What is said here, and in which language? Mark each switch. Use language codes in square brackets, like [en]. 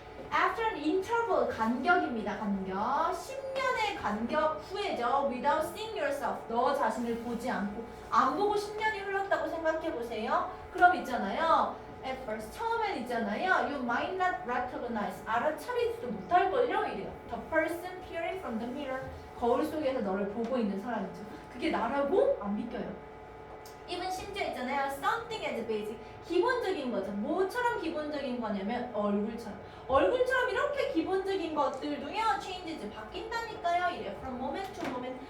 [en] After an interval [ko] 간격입니다. 간격. 10년의 간격 후에죠. [en] Without seeing yourself. [ko] 너 자신을 보지 않고 안 보고 10년이 흘렀다고 생각해 보세요. 그럼 있잖아요. [en] At first [ko] 처음엔 있잖아요. [en] You might not recognize. [ko] 알아차리지도 못할걸요. 이래요. [en] The person peering from the mirror. [ko] 거울 속에서 너를 보고 있는 사람이죠. 그게 나라고? 안 믿겨요. even 심지어 있잖아요. [en] something as basic. [ko] 기본적인 거죠. 뭐처럼 기본적인 거냐면 얼굴처럼 이렇게 기본적인 것들도요. changes 바뀐다니까요. 이래. [en] from moment to moment.